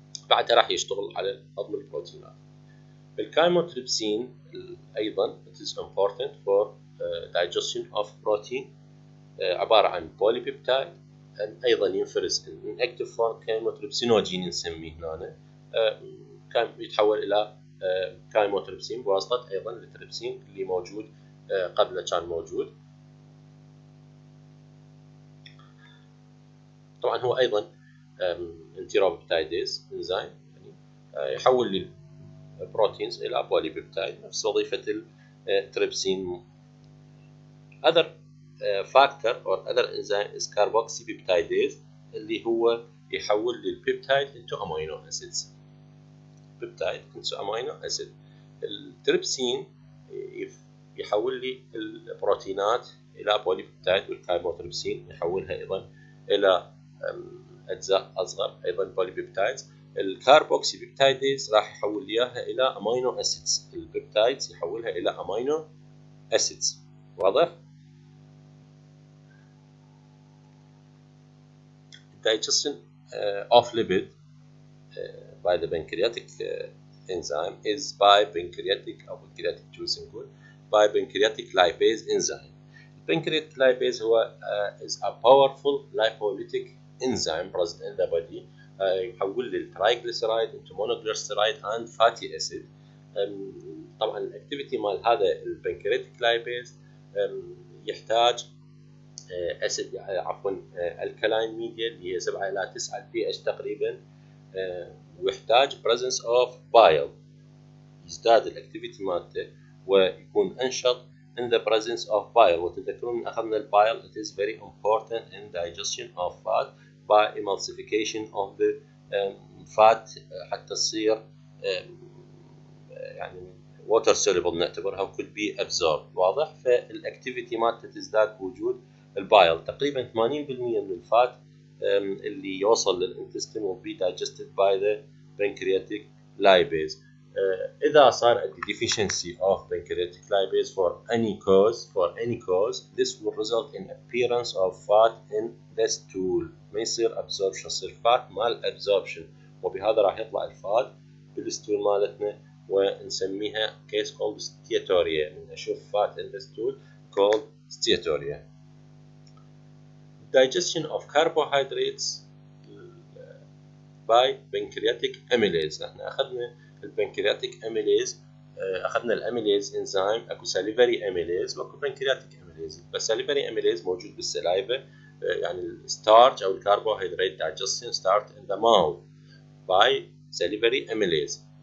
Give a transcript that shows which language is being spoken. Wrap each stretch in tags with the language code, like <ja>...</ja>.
<ar>بعدها راح يشتغل على هضم البروتينات. الكايموتريبسين ايضا</ar> <en>it is important for digestion of protein،</en> <ar>عباره عن بوليبيبتايد ايضا ينفرز من اكتيف فورم كايموتريبسينوجين نسميه هنا، كان يتحول الى كايموتريبسين بواسطه ايضا التريبسين اللي موجود قبل كان موجود. طبعا هو ايضا انتيروبيبتايديز انزيم، يعني يحول البروتينز الى بوليبيبتايد نفس وظيفه التريبسين.</ar> <en>other factor or other enzyme is carboxypeptidase</en> <ar>اللي هو يحول البيبتايد</ar> <en>into amino acids. Peptide into amino acid.</en> <ar>التريبسين يحول لي البروتينات الى بوليبيبتايد، والكايموتريبسين يحولها ايضا الى اجزاء اصغر ايضا بوليبيبتايدز. الكاربوكسيبيبتايديز راح يحول لي اياها الى امينو اسيدز، البيبتايدز يحولها الى امينو اسيدز.</ar> <en>واضح؟ digestion of lipid by the pancreatic enzyme is by pancreatic or pancreatic juicing by pancreatic lipase enzyme. Pancreatic lipase هو is a powerful lipolytic enzyme present in the body،</en> <ar>يحول لي الترايجليسرايد</ar> <en>into monoglyceride and fatty acid.</en> <ar>طبعا الاكتيفيتي مال هذا البنكرياتيك لايبيز يحتاج اسيد عفوا الكلاين ميديا اللي هي 7 الى 9 بي اتش تقريبا، ويحتاج</ar> <en>presence of bile،</en> <ar>يزداد الاكتيفيتي مالته ويكون انشط</ar> <en>in the presence of bile.</en> <ar>وتذكرون اخذنا البايل</ar> <en>it is very important in digestion of fat by emulsification of the fat</en> <ar>حتى تصير يعني</ar> <en>water soluble نعتبرها could be absorbed.</en> <ar>واضح؟ فالاكتيفيتي مالته تزداد بوجود البايل. تقريبا 80% من الفات اللي يوصل للانتستين</ar> <en>will be digested by the pancreatic lipase. إذا صار عندي deficiency of pancreatic lipase for any cause this will result in appearance of fat in the stool.</en> <ar>ما يصير absorption، يصير fat مال absorption، وبهذا راح يطلع الفات بالستول مالتنا ونسميها</ar> <en>case called steatorrhea.</en> <ar>من أشوف</ar> <en>fat in the stool called steatorrhea. digestion of carbohydrates by pancreatic amylase.</en> <ar>احنا اخذنا البنكرياتيك اميليز، اخذنا الاميليز انزيم، اكو ساليفري اميليز واكو بنكرياتيك اميليز. بس ساليفري اميليز موجود بالسلايفه، يعني الستارج او الكربوهيدرات</ar> <en>digestion start in the mouth by salivary amylase.</en>